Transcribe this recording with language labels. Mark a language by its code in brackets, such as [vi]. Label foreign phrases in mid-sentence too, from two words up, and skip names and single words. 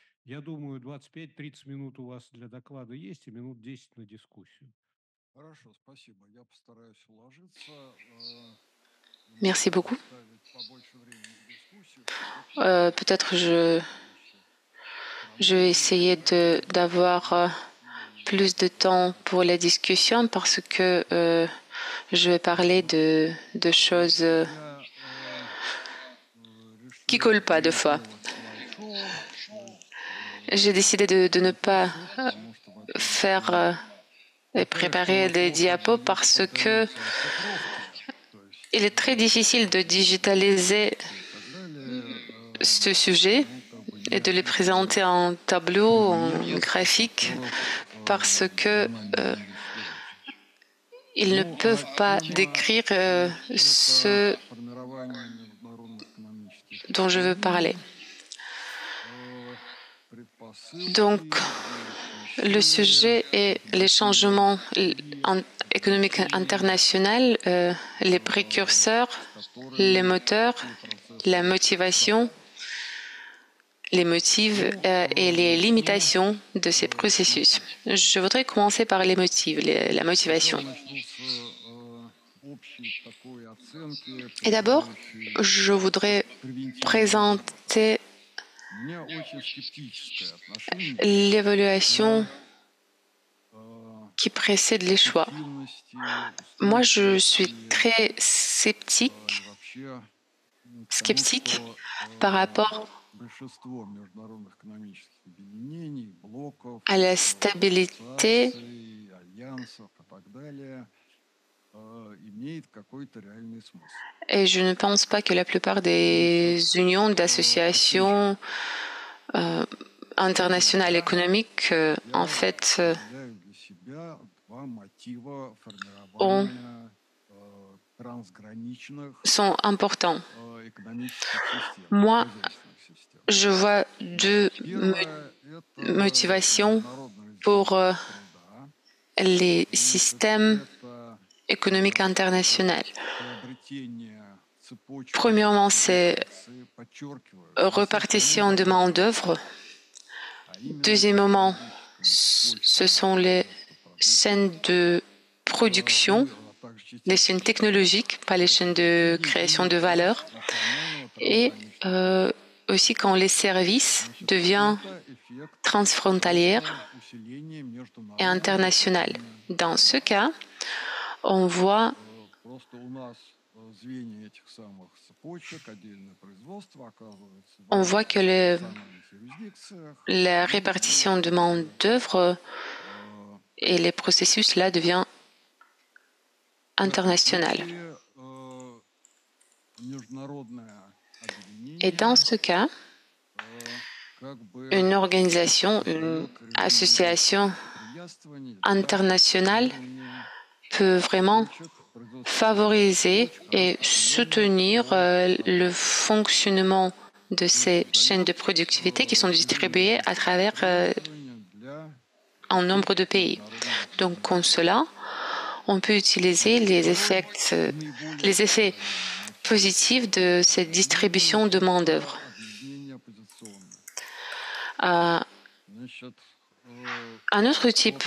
[ru] Я думаю, 25-30 минут у вас для доклада есть и минут 10 на дискуссию. Хорошо, спасибо. Я постараюсь уложиться. [fr] Merci [ru] Можно [fr] beaucoup. [ru] оставить побольше времени в дискуссию. Общие [fr] Peut-être [ru] вещи. [fr] je vais [ru] Хронология, [fr] essayer [ru] график [fr] d'avoir [ru] и [fr] plus de temps pour la discussion parce que je vais parler de choses [ru] я [fr] qui [ru] решил [fr] collent pas deux [ru] не [fr] fois. [ru] делать слайд-шоу, то есть [fr] J'ai décidé de ne pas [ru] презентацию, потому что, во-первых, [fr] faire et [ru] такая что [fr] préparer [ru] она [fr] des [ru] плохо [fr] diapos parce que [ru] поддается оцифровке, то есть [fr] il est très difficile de digitaliser [ru] презентации и так далее. [fr] ce sujet [ru] Ну, как бы [fr] et [ru] я [fr] de les présenter en tableau, en [ru] немец, у [fr] graphique, [ru] которых [fr] parce que [ru] знание английского очень. [fr] ils ne [ru] Ну, [fr] peuvent [ru] а [fr] pas [ru] тема [fr] décrire [ru] это [fr] ce [ru] формирование международных экономических [fr] dont je veux parler. [ru] отношений, [fr] Donc, [ru] предпосылки, движущие [fr] le [ru] силы, [fr] sujet est les [ru] мотивы [fr] changements [ru] и [fr] économiques [ru] ограничения, [fr] internationaux, les précurseurs, [ru] с [fr] les [ru] которыми [fr] moteurs, [ru] такие [fr] la [ru] процессы [fr] motivation, [ru] сталкиваются. [fr] les motifs [ru] Ну, [fr] et les [ru] начну [fr] limitations de ces [ru] с [fr] processus. [ru] мотивов. [fr] Je voudrais commencer par les motifs, la [ru] Сначала [fr] motivation. [ru] начну с общей такой оценки, [fr] Et d'abord, [ru] подбирающей [fr] je voudrais [ru] превентивный вывод. [fr] présenter [ru] У меня очень скептическое отношение [fr] l'évaluation [ru] к [fr] qui précède les choix. [ru] эффективности, [fr] Moi, je suis [ru] устойчивости [fr] très [ru] и [fr] sceptique, [ru] вообще к тому, [fr] sceptique [ru] что [fr] par rapport [ru] большинство международных экономических объединений, блоков, [fr] à la stabilité [ru] ассоциаций, альянсов и так далее имеет какой-то реальный смысл. [fr] et je ne pense pas que la plupart [ru] Значит, [fr] des unions [ru] отвечу. [fr] d'associations internationales [ru] Говоря, [fr] économiques, en [ru] я [fr] fait, [ru] выделяю для себя два мотива [fr] ont, [ru] формирования трансграничных [fr] sont importants. [ru] экономических систем, [fr] Moi, [ru] хозяйственных систем. [fr] je vois deux [ru] Первое– это [fr] motivations [ru] международное [fr] pour [ru] разделение труда. [fr] les [ru] Значит, [fr] systèmes [ru] это [fr] économiques internationaux. [ru] приобретение цепочки [fr] Premièrement, c'est [ru] квалификации, подчеркиваю, не [fr] répartition de [ru] синхронизация, [fr] main-d'œuvre. [ru] а именно [fr] Deuxièmement, [ru] стратегическая цепочка [fr] ce sont les [ru] производства продуктов, [fr] chaînes de production, [ru] а также [fr] les [ru] частично [fr] chaînes technologiques, pas les chaînes de [ru] и [fr] création de [ru] результат [fr] valeur. [ru] национального [fr] Et [ru] трансграничного подхода. [fr] aussi quand les services [ru] Значит, [fr] deviennent [ru] это эффект [fr] transfrontaliers [ru] роста усиления [fr] et [ru] международного [fr] internationaux. [ru] управления [fr] Dans ce [ru] трудом. [fr] cas, on voit [ru] Просто у нас звенья этих самых цепочек, отдельное производство оказывается [fr] on [ru] в [fr] voit que [ru] национальных юрисдикциях, [fr] la [ru] ну и [fr] répartition de main-d'œuvre et les processus là devient international. [ru] такие международное [fr] Et dans [ru] объединение [fr] ce cas, [ru] как бы [fr] une organisation, une [ru] создает режим [fr] association [ru] благоприятствования для [fr] internationale [ru] функционирования [fr] peut vraiment [ru] цепочек, производственных [fr] favoriser [ru] цепочек, [fr] et [ru] распределенных [fr] soutenir [ru] по [fr] le [ru] странам. [fr] fonctionnement de [ru] То есть [fr] ces chaînes de [ru] создает [fr] productivité qui sont [ru] режим [fr] distribuées à travers [ru] благоприятствования для [fr] un nombre de [ru] всех [fr] pays. [ru] международных [fr] Donc, [ru] объединений. [fr] comme cela, on peut utiliser [ru] Второй наиболее [fr] les effets [ru] распространенный мотив [fr] positifs de cette distribution de main-d'œuvre. [ru] это объединение оппозиционное. [fr] Euh, [ru] Значит, [fr] un autre type